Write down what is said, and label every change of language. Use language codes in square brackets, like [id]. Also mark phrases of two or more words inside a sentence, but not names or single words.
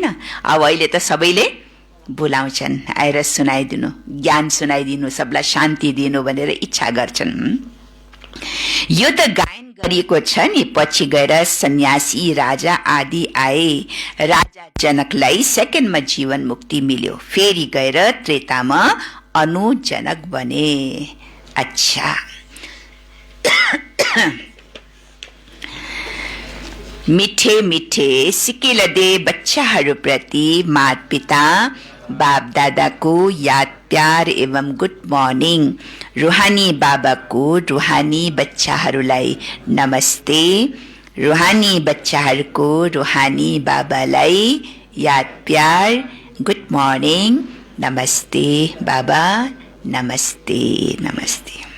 [ne] अब अहिले त सबैले बुलाउँछन्, आएर सुनाइदिनु, ज्ञान सुनाइदिनु, सबलाई शान्ति दिनु भनेर इच्छा गर्छन्। यो त गायन गरिएको छ नि। पछि गएर सन्यासी राजा आदि आए। राजा जनकलाई सेकेन्डमा जीवन मुक्ति मिल्यो, फेरि गएर त्रेतामा अनुजनक बने। अच्छा, मिठे मिठे सिकिलदे बच्चाहरूप्रति माता पिता बाप दादाको याद प्यार एवं [en] good morning. [ne] रुहानी बाबाको रुहानी बच्चाहरूलाई नमस्ते। रुहानी बच्चाहरूको रुहानी बाबालाई याद प्यार [en] good morning [ne] नमस्ते बाबा नमस्ते नमस्ते।